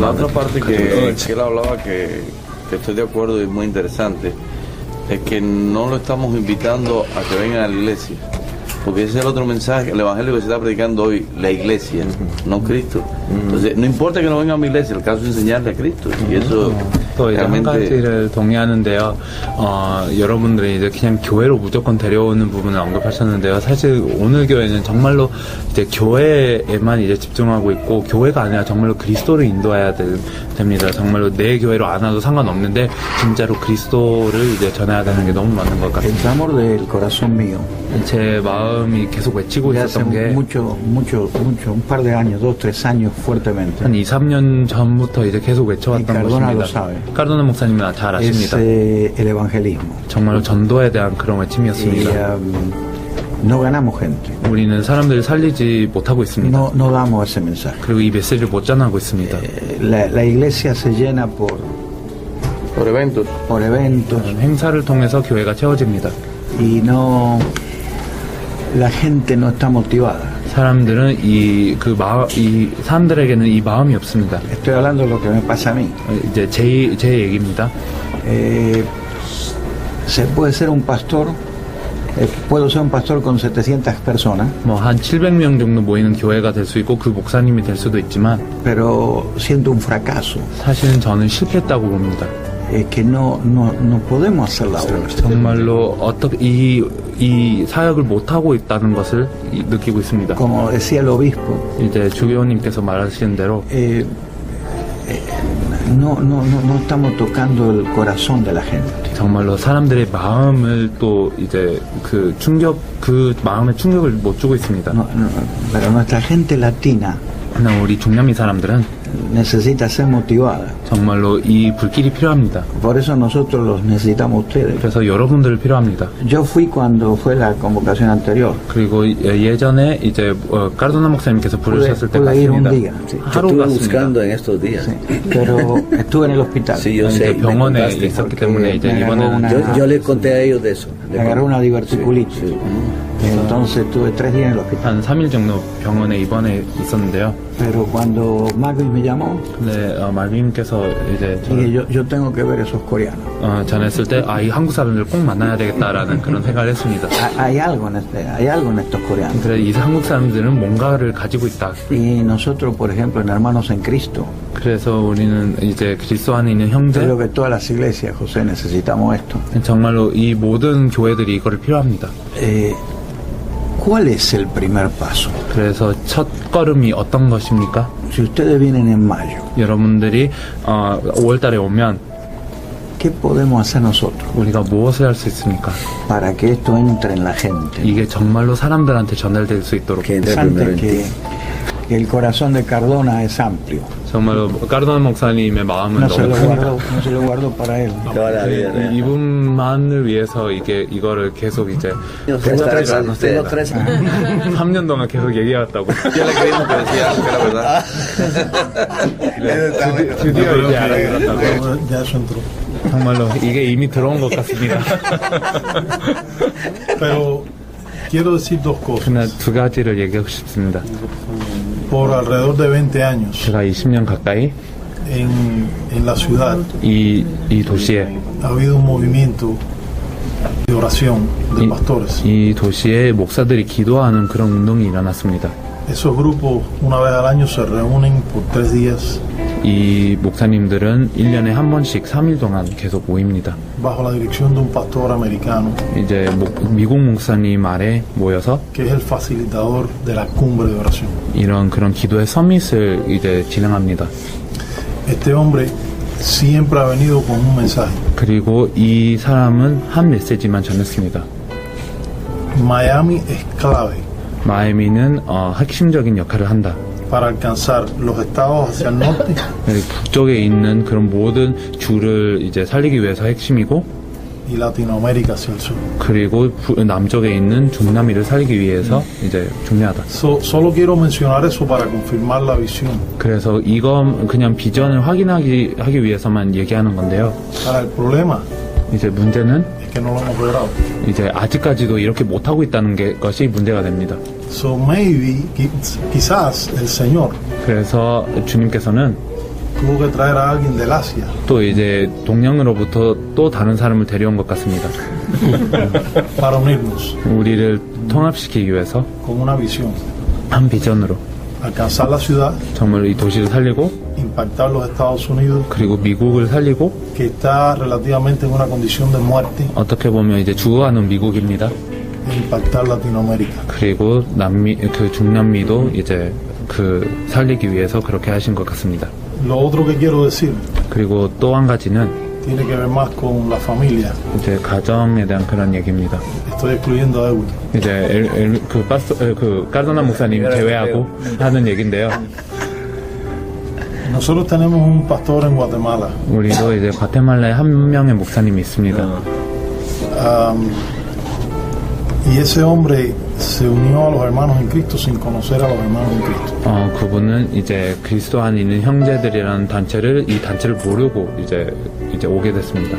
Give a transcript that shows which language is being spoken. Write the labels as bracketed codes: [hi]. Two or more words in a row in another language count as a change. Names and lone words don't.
[es] La [ko] 마음을 [es] otra parte que él hablaba que estoy de acuerdo y es muy interesante es que no lo estamos invitando a que vengan a la iglesia, porque ese es el otro mensaje, el evangelio que se está predicando hoy, la iglesia, no Cristo. Entonces no importa que no vengan a mi iglesia, el caso es enseñarle a Cristo, y eso [ko] 또 이제 한 가지를 동의하는데요. 여러분들이 이제 그냥 교회로 무조건 데려오는 부분을 언급하셨는데요. 사실 오늘 교회는 정말로 이제 교회에만 이제 집중하고 있고, 교회가 아니라 정말로 그리스도를 인도해야 됩니다. 정말로 내 교회로 안 와도 상관없는데 진짜로 그리스도를 이제 전해야 되는 게 너무 맞는 것 같습니다. [es] El clamor del corazón mío. [ko] 제 마음이 계속 외치고 있었던 게 [es] mucho, un par de años, 2, 3 años fuertemente. [ko] 한 2, 3년 전부터 이제 계속 외쳐왔던 것입니다. 카르도나 목사님은 잘 아십니다. [es] el evangelismo. [ko] 정말 전도에 대한 그런 외침이었습니다. [es] No ganamos gente. [ko] 우리는 사람들을 살리지 못하고 있습니다. [es] No damos ese mensaje. [ko] 그리고 이 메시지를 못 전하고 있습니다. [es] La iglesia se llena por eventos. [ko] 행사를 통해서 교회가 채워집니다. [es] Y la gente no está motivada. [ko] 사람들은 이 사람들에게는 이 마음이 없습니다. [es] Estoy hablando de lo que me pasa a mí. [ko] 이제 제 얘기입니다. [es] Se puede ser un pastor. Puedo ser un pastor con 700 personas. [ko] 뭐 한 700명 정도 모이는 교회가 될 수 있고 그 목사님이 될 수도 있지만, [es] pero siento un fracaso. [ko] 사실은 저는 실패했다고 봅니다. [es] Que no podemos hacer la obra. [ko] 정말로 어떻게 이 사역을 못 하고 있다는 것을 느끼고 있습니다. [es] Como decía el obispo. [ko] 이제 주교님께서 말하시는 대로 [es] no estamos tocando el corazón de la gente. [ko] 정말로 사람들의 마음을 또 이제 그 마음의 충격을 못 주고 있습니다. [es] Pero nuestra gente latina. [ko] 우리 중남미 사람들은 [es] necesita ser motivada. [ko] 정말로 이 불길이 필요합니다. [es] Por eso nosotros los necesitamos ustedes. [ko] 그래서 여러분들을 필요합니다. [es] Yo fui cuando fue la convocación anterior. [ko] 그리고 예전에 이제 카르도나 목사님께서 부르셨을 때 갔습니다. 하루 갔습니다. [es] en estos días. Sí, pero estuve en el hospital. Sí, yo sé. [ko] 병원에 있었기 때문에 이제 이번에는 [es] yo le conté a ellos de eso. Me agarró una diverticulitis. Sí. Entonces estuve 3 días en el hospital. [ko] 한 3일 정도 병원에 입원해 있었는데요. [es] Pero cuando Marvin me llamó, [ko] 말빈께서 이제 [es] yo tengo que ver esos coreanos. [ko] 전했을 때 이 한국 사람들 꼭 만나야 되겠다라는 그런 생각을 했습니다. [es] Hay algo en estos coreanos. [ko] 그래 이 한국 사람들은 뭔가를 가지고 있다. [es] Y nosotros, por ejemplo, en Hermanos en Cristo. [ko] 그래서 우리는 이제 그리스도 안에 있는 형제. [es] Creo que todas las iglesias, José, necesitamos esto. [ko] 정말로 이 모든 교회들이 이거를 필요합니다. [es] ¿Cuál es el primer paso? [ko] 그래서 첫 걸음이 어떤 것입니까? [es] Si ustedes vienen en mayo, [ko] 여러분들이 5월달에 오면 [es] ¿qué podemos hacer nosotros? [ko] 우리가 무엇을 할 수 있습니까? [es] Para que esto entre en la gente. [ko] 이게 정말로 사람들한테 전달될 수 있도록. [es] Que el corazón de Cardona es amplio. [ko] 정말로 카르도나 목사님의 마음은 [es] no [ko] 너무 [es] no se lo guardo para él. [ko] 이분만을 위해서 이거를 계속 이제 3년 동안 계속 얘기해왔다고. 드디어 이제 알아들었다고. 정말로 이게 이미 들어온 것 같습니다. [es] Pero quiero decir dos cosas. [ko] 그러나 두 가지를 얘기하고 싶습니다. [es] Por alrededor de 20 años [ko] 제가 20년 가까이 [es] en la ciudad [ko] 이 도시에 [es] ha habido un movimiento de oración de pastores. [ko] 이 도시에 목사들이 기도하는 그런 운동이 일어났습니다. [es] Esos grupos una vez al año se reúnen por 3 días. [ko] 이 목사님들은 1년에 한 번씩 3일 동안 계속 모입니다. [es] Bajo la dirección de un pastor americano. [ko] 이제 미국 목사님 아래 모여서 [es] que es el facilitador de la cumbre de oración. [ko] 이런 그런 기도의 서밋을 이제 진행합니다. [es] Este hombre siempre ha venido con un mensaje. [ko] 그리고 이 사람은 한 메시지만 전했습니다. [es] Miami es clave. [ko] 마이애미는 핵심적인 역할을 한다. [es] Para alcanzar los estados hacia el norte. [ko] 북쪽에 있는 그런 모든 주를 이제 살리기 위해서 핵심이고. [es] Y Latinoamérica hacia el sur. [ko] 그리고 남쪽에 있는 중남미를 살리기 위해서 이제 중요하다. [es] Solo quiero mencionar eso para confirmar la visión. [ko] 그래서 이건 그냥 비전을 확인하기 위해서만 얘기하는 건데요. [es] Ahora el problema. [ko] 이제 문제는 [es] es que no lo hemos logrado. [ko] 이제 아직까지도 이렇게 못 하고 있다는 것이 문제가 됩니다. [en] So maybe [es] quizás el Señor. [ko] 그래서 주님께서는 [es] tuvo que traer a alguien del Asia. [ko] 또 이제 동양으로부터 또 다른 사람을 데려온 것 같습니다. [es] Para unirnos. [ko] 우리를 통합시키기 위해서 [es] con una visión. [ko] 한 비전으로 [es] alcanzar la ciudad. [ko] 정말 이 도시를 살리고 [es] impactar los Estados Unidos. [ko] 그리고 미국을 살리고 [es] que está relativamente en una condición de muerte. [ko] 어떻게 보면 이제 죽어가는 미국입니다. [es] impactar Latinoamérica. [ko] 그리고 중남미도 이제 살리기 위해서 그렇게 하신 것 같습니다. [es] Lo otro que quiero decir. [ko] 그리고 또 한 가지는 [es] tiene que ver más con la familia. [ko] 이제 가정에 대한 그런 얘기입니다. [es] Estoy excluyendo a Edwin. [ko] 이제 까르도나 목사님 제외하고 하는 얘긴데요. [es] Nosotros tenemos un pastor en Guatemala. [ko] 우리도 이제 과테말라에 한 명의 목사님이 있습니다. [es] Y ese hombre se unió a los hermanos en Cristo sin conocer a los hermanos en Cristo. [ko] 그분은 이제 그리스도 안에 있는 형제들이라는 이 단체를 모르고 이제 오게 됐습니다.